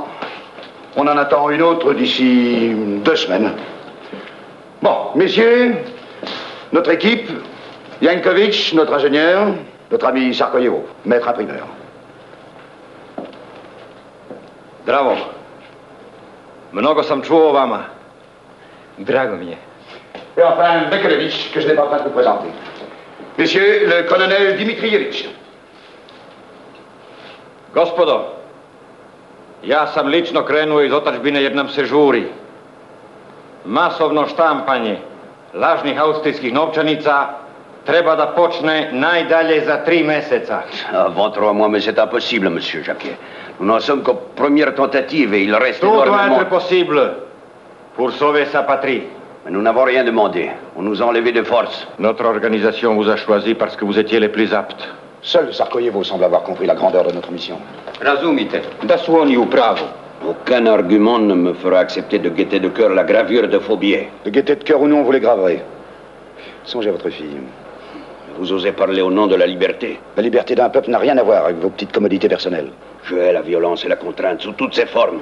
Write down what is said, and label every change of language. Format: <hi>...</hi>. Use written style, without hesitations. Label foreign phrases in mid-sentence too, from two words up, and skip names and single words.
<fr>On en attend une autre d'ici 2 semaines. Bon, messieurs, notre équipe, Yankovic, notre ingénieur, notre ami Sarkoyevo, maître imprimeur. Bravo.</fr> <sr>Mnogo sam čuo o vama. Drago mi je.</sr> <fr>Et enfin, Bekelevitch, que je n'ai pas besoin de vous présenter. Messieurs, le colonel Dimitrievitch.</fr> <sr>Gospodo, ja sam lično krenuo iz otadžbine jer nam se žuri. Masovno štampanje lažnih austrijskih novčanica treba da počne najdalje za 3 meseca.</sr> <fr>Avant 3 mois, mais c'est impossible, monsieur Jacquet. Nous n'en sommes qu'aux premières tentatives et il reste Tout doit énormément... être possible pour sauver sa patrie. Mais nous n'avons rien demandé. On nous a enlevés de force. Notre organisation vous a choisi parce que vous étiez les plus aptes. Seul Sarkoyevo semble avoir compris la grandeur de notre mission.</fr> <sr>Razumite. Da su oni u pravu.</sr> <fr>Aucun argument ne me fera accepter de gaieté de cœur la gravure de Faubier. De gaieté de cœur ou non, vous les graverez. Songez à votre fille. Vous osez parler au nom de la liberté. La liberté d'un peuple n'a rien à voir avec vos petites commodités personnelles. Je hais la violence et la contrainte sous toutes ses formes.</fr>